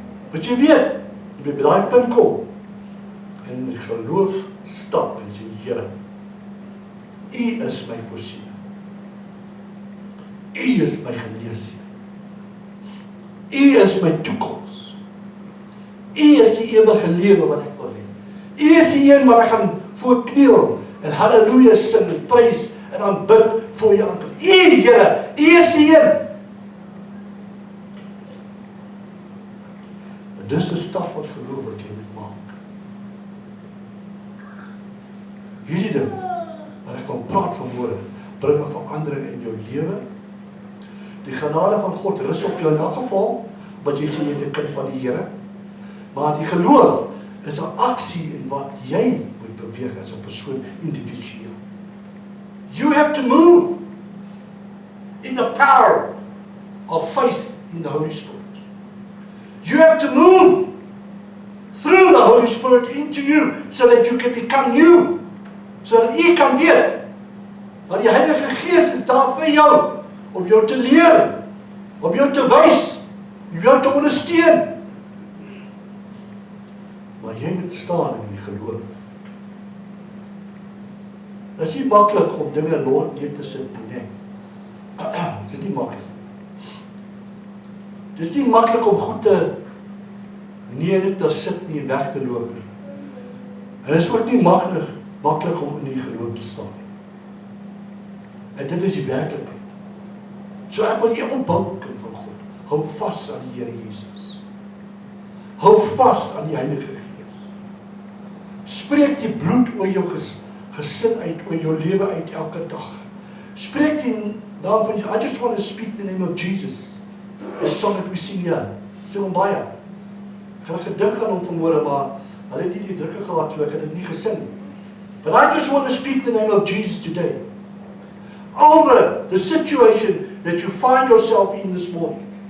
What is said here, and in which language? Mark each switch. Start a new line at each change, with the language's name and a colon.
Afrikaans: Wat jy weet, jy moet by daai punt kom, en in geloof stap en sê, Here, U is my voorsiening. U is my geneesheer. U is my toekoms. U is die ewige lewe wat ek wil hê. U is die een wat ek gaan voorkniel en halleluja sing en prys en aanbid voor U aanbid. U, Here, U is die een. En dis 'n stap wat geloof wat jy moet maak. Hierdie ding wat ek van praat vanmôre, bring 'n verandering in jou lewe. Die genade van God rus op jou in elk geval, want jy sê jy is 'n kind van die Here. Maar die geloof is 'n aksie in wat jy moet beweeg as 'n persoon individueel.
English: You have to move in the power of faith in the Holy Spirit. You have to move through the Holy Spirit into you so that you can become new.
Afrikaans: Sodat jy kan weet dat die Heilige Gees is daar vir jou om jou te leer, om jou te wys, om jou te ondersteun. Maar jy moet staan in die geloof. Dit is nie maklik om dinge lot neer te sit nie. Dit is nie maklik. Dit is nie maklik om goed te neer te sit nie en weg te loop nie. En dit is ook nie maklik om in die geloof te staan. En dit is die werklikheid. So ek wil jou opbou, kind van God. Hou vas aan die Here Jesus. Hou vas aan die Heilige Gees. Spreek die bloed oor jou gesin uit, oor jou lewe uit elke dag. Spreek die naam van
English: I just want to speak the name of Jesus. It's song that we sing here.
Afrikaans: Sing hom baie. Ek het gedink aan hom vanmôre, maar hulle het nie die drukke gehad, so ek het dit nie gesing nie.
English: But I just want to speak the name of Jesus today over the situation that you find yourself in this morning.